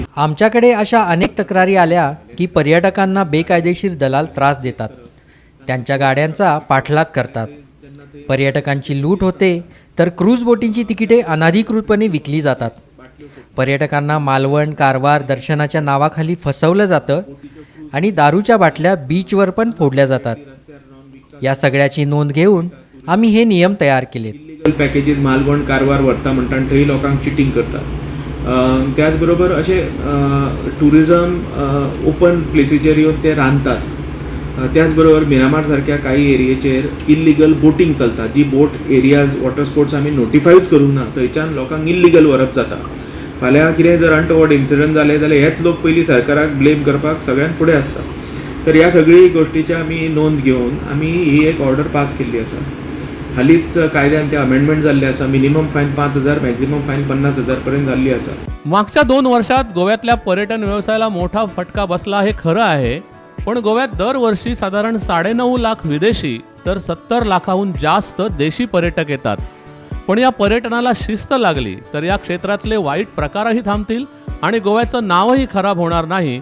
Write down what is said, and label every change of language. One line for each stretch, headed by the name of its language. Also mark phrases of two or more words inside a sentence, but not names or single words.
Marathi: आमच्याकडे अशा अनेक तक्रारी आल्या की पर्यटकांना बेकायदेशीर दलाल त्रास देतात, त्यांच्या गाड्यांचा पाठलाग करतात, पर्यटकांची लूट होते, तर क्रूज बोटींची तिकिटे अनधिकृतपणे विकली जातात. पर्यटकांना मालवण, कारवार, दर्शनाच्या नावाखाली फसवलं जातं आणि दारूच्या बाटल्या बीचवर पण फोडल्या जातात. या सगळ्याची नोंद घेऊन आम्ही हे नियम तयार केलेत.
English: illegal packages
Konkani: मालवण कारवार व्हरता म्हणटा आनी थंय लोकांक चिटींग करतात. त्याचबरोबर अशे टुरिजम ओपन प्लेसीचेर येवन ते रांदतात. त्याचबरोबर मिरामार सारक्या काही एरियेचेर इल्लिगल बोटींग चलता, जी बोट
English: areas water sports
Konkani: आमी नोटिफायूच करूंक ना, थंयच्यान लोकांक इल्लिगल व्हरप जाता. फाल्यां कितें जर
English: untoward incident
Konkani: जालें जाल्यार हेच लोक पयलीं सरकाराक ब्लेम करपाक सगळ्यान फुडें आसता. तर ह्या सगळी गोश्टीची आमी नोंद घेवन आमी ही एक ऑर्डर पास केल्ली आसा. हालींच कायद्यान ते अमेंडमेंट जाल्ले आसा.
English: minimum fine
Konkani: 5,000,
English: maximum fine
Konkani: 50,000 पर्यंत जाल्ली आसा.
Marathi: मागच्या 2 वर्षात गोव्यातल्या पर्यटन व्यवसायाला मोठा फटका बसला हे खरं आहे, पण गोव्यात दरवर्षी साधारण 9.5 लाख विदेशी तर 70 लाखाहून जास्त देशी पर्यटक येतात. पण या पर्यटनाला शिस्त लागली तर या क्षेत्रातले वाईट प्रकारही थांबतील आणि गोव्याचं नावही खराब होणार नाही.